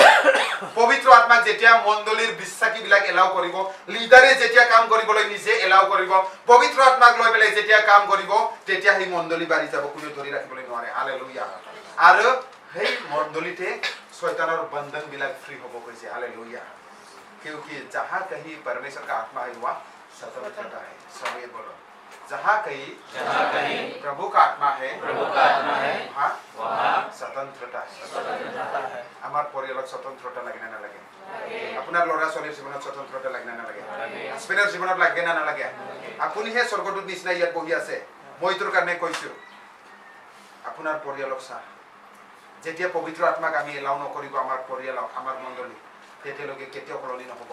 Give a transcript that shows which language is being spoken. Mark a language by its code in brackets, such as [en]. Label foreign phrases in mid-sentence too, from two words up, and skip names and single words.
[as] পবিত্ৰ আত্মাক যেতিয়া মণ্ডলীৰ বিশ্বাসীবিলাক এলাও কৰিব, লিডাৰে যেতিয়া কাম কৰিবলৈ নিজে এলাও কৰিব, পবিত্ৰ আত্মাক লৈ পেলাই যেতিয়া কাম কৰিব, তেতিয়া সেই মণ্ডলী বাঢ়ি যাব, কোনেও ধৰি ৰাখিবলৈ নোৱাৰে। হালেলুয়া। আৰু সেই মণ্ডলীতে শয়তানৰ বন্ধনবিলাক ফ্ৰী হ'ব কৈছে। [hi] हालेलुया। क्योंकि जहाँ कहीं परमेश्वर का आत्मा है वहाँ स्वतंत्रता है। सब ये बोलो, जहाँ कहीं प्रभु का आत्मा है वहाँ स्वतंत्रता है। [as] আমাৰ পৰিয়ালত স্বতন্ত্ৰতা লাগে না নালাগে? আপোনাৰ ল'ৰা ছোৱালীৰ জীৱনত স্বতন্ত্ৰতা লাগে না নালাগে? হাজবেণ্ডৰ জীৱনত লাগে না নালাগে? আপুনিহে স্বৰ্গটোত নিচিনা ইয়াত বহি আছে। মই তোৰ কাৰণে কৈছো, আপোনাৰ পৰিয়ালক চাহ, যেতিয়া পবিত্ৰ আত্মাক আমি এলাও নকৰিব আমাৰ পৰিয়ালক, আমাৰ মণ্ডলী, তেতিয়ালৈকে কেতিয়াও সলনি নহ'ব।